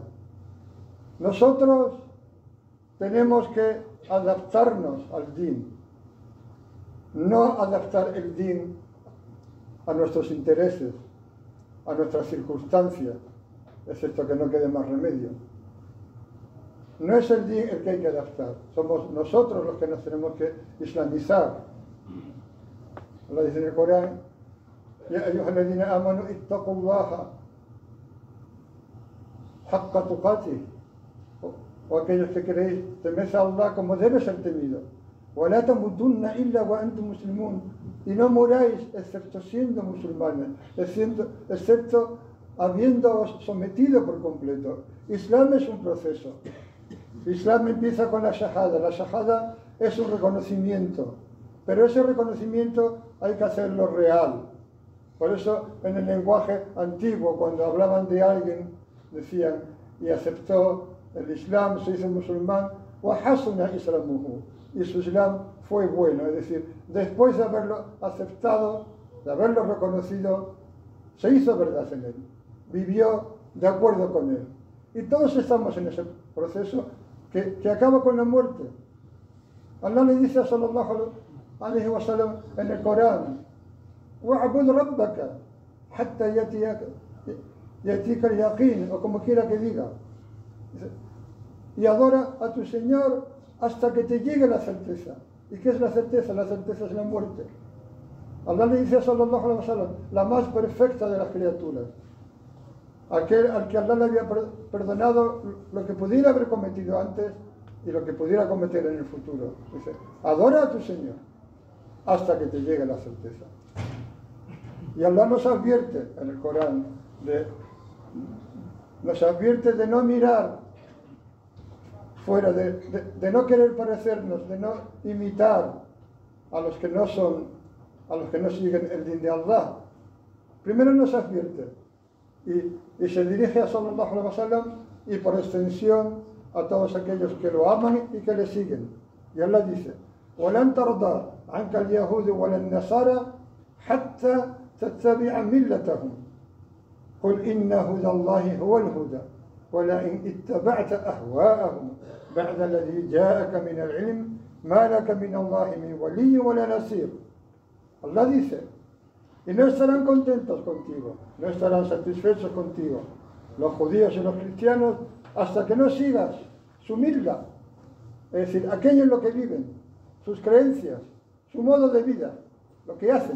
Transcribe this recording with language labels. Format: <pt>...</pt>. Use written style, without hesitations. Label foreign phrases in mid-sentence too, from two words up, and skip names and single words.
<es>Nosotros tenemos que adaptarnos al din, no adaptar el din a nuestros intereses, a nuestras circunstancias, excepto que no quede más remedio. No es el din el que hay que adaptar, somos nosotros los que nos tenemos que islamizar. Allah dice en el Corán,</es> <ar>يَا أَيُّهَا الَّذِينَ آمَنُوا اتَّقُوا اللَّهَ حَقَّ تُقَاتِهِ.</ar> <es>O aquellos que queréis, temed a Allah como debe ser temido.</es> <ar>وَلَا تَمُوتُنَّ إِلَّا وَأَنْتُمْ مُسْلِمُونَ.</ar> <es>Y no muráis excepto siendo musulmanes, excepto habiéndoos sometido por completo. Islam es un proceso. Islam empieza con la shahada. La shahada es un reconocimiento, pero ese reconocimiento hay que hacerlo real. Por eso en el lenguaje antiguo, cuando hablaban de alguien, decían, y aceptó el Islam, se hizo musulmán,</es> <ar>وَحَسُنَ إِسْلَامُهُ,</ar> <es>y su Islam fue bueno, es decir, después de haberlo aceptado, de haberlo reconocido, se hizo verdad en él. vivió de acuerdo con él. Y todos estamos en ese proceso que acaba con la muerte. Allah le dice a</es> <ar>صلى الله عليه وسلم</ar> <es>en el Corán:</es> <ar>وَعْبُدْ رَبَّكَ حَتَّى يَأْتِيكَ الْيَقِينُ,</ar> <es>o como quiera que diga. Y adora a tu Señor hasta que te llegue la certeza. ¿Y qué es la certeza? La certeza es la muerte. Allah le dice a</es> <ar>صلى الله عليه وسلم,</ar> <es>la más perfecta de las criaturas, aquel al que Allah le había perdonado lo que pudiera haber cometido antes y lo que pudiera cometer en el futuro. Dice: adora a tu Señor hasta que te llegue la certeza. Y Allah nos advierte en el Corán, nos advierte de no mirar fuera, de no querer parecernos, de no imitar a los que no siguen el din de Allah. Primero nos advierte y se dirige a</es> <ar>صلى الله عليه وسلم</ar> <es>y por extensión a todos aquellos que lo aman y que le siguen. Y Allah dice:</es> <ar>وَلَنْ تَرْضَى عَنْكَ الْيَهُودُ وَلَا النَّصَارَى حَتَّى تَتَّبِعَ مِلَّتَهُمْ قُلْ إِنَّ هُدَى اللَّهِ هُوَ الْهُدَى وَلَئِنْ اتَّبَعْتَ أَهْوَاءَهُمْ بَعْدَ الَّذِي جَاءَكَ مِنَ الْعِلْمِ مَا لَكَ مِنَ اللَّهِ مِنْ وَلِيٍّ وَلَا نَصِيرٍ.</ar> <es>Allah dice: y no estarán contentos contigo, no estarán satisfechos contigo, los judíos y los cristianos, hasta que no sigas su millah, es decir, aquello en lo que viven, sus creencias, su modo de vida, lo que hacen.</es>